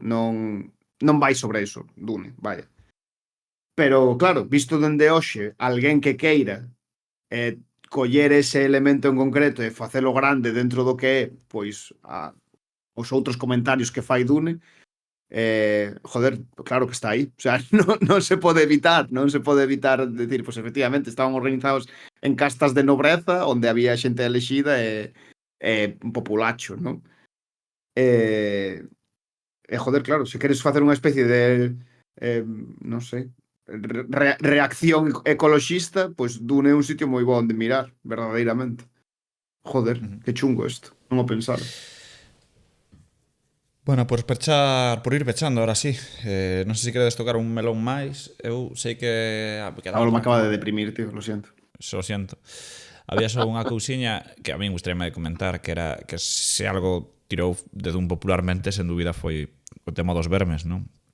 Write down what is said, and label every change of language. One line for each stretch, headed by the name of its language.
Galician: Non vai sobre eso, Dune, vaya. Pero, claro, visto dende hoxe, alguén que queira coller ese elemento en concreto e facelo grande dentro do que é, pois, os outros comentarios que fai Dune, joder, claro que está aí.
Spanish: O sea,
Galician: non se pode evitar decir, pois efectivamente, estaban organizados en castas de nobreza onde había xente elexida e un populacho, non? Joder, claro, se queres facer unha especie de non sei, reacción ecoloxista, pois Dune é un sitio moi bo onde mirar, verdadeiramente. Joder, que chungo isto, non o pensara. Bueno, por ir pechando,
Spanish: ahora sí.
Galician: Non sei se queredes tocar un melón máis. Eu sei que...
Spanish: Ahora me acaba de deprimir, tío, lo siento. Lo siento.
Galician: Había só unha cousiña que a mí gustaríame de comentar, que era que se algo tirou de Dune popularmente, sen dúbida foi o tema dos vermes, non?